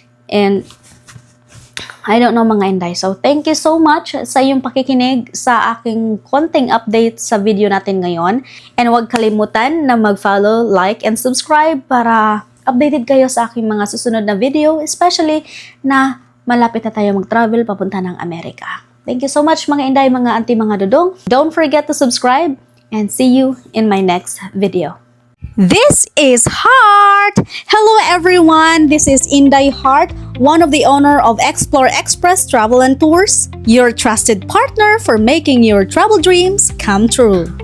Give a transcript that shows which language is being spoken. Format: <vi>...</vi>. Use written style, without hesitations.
<en>And I don't know</en> <tl>mga Inday.</tl> <en>So thank you so much</en> <tl>sa iyong pakikinig sa aking konting update sa video natin ngayon. And huwag kalimutan na mag-follow, like, and subscribe para updated kayo sa aking mga susunod na video, especially na malapit na tayo mag-travel papunta ng Amerika.</tl> <en>Thank you so much mga Inday, mga auntie, mga dudong. Don't forget to subscribe and see you in my next video. This is Heart! Hello everyone, this is Inday Heart, one of the owner of Explore Express Travel and Tours, your trusted partner for making your travel dreams come true.</en>